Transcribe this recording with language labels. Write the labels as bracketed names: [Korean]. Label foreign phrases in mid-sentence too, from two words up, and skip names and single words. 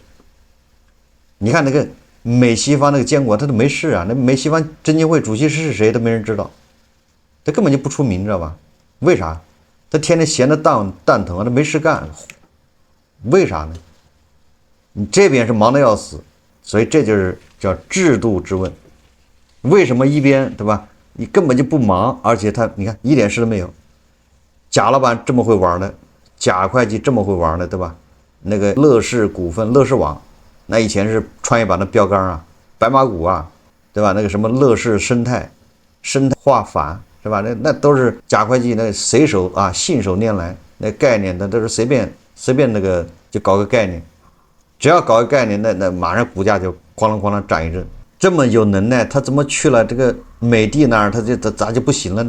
[Chinese] 你看那個美西方那個監管他都沒事啊，那美西方證監會主席是誰都沒人知道，他根本就不出名，知道吧？為啥？他天天閒得蛋疼啊，他沒事幹。為啥呢？你這邊是忙得要死，所以這就是叫制度之問。為什麼一邊對吧？你根本就不忙，而且他你看一點事都沒有。賈老板這麼會玩的，賈會計這麼會玩的，對吧？那個樂視股份、樂視網，那以前是創業板的標杆啊，白馬股啊，对吧？那個什麼樂視生態化繁，是吧？那都是賈會計那隨手啊信手拈來，那概念那都是隨便那個就搞個概念，只要搞個概念，那馬上股價就哐啷哐啷漲一陣。這麼有能耐，他怎麼去了這個美的那兒，他咋就不行了呢？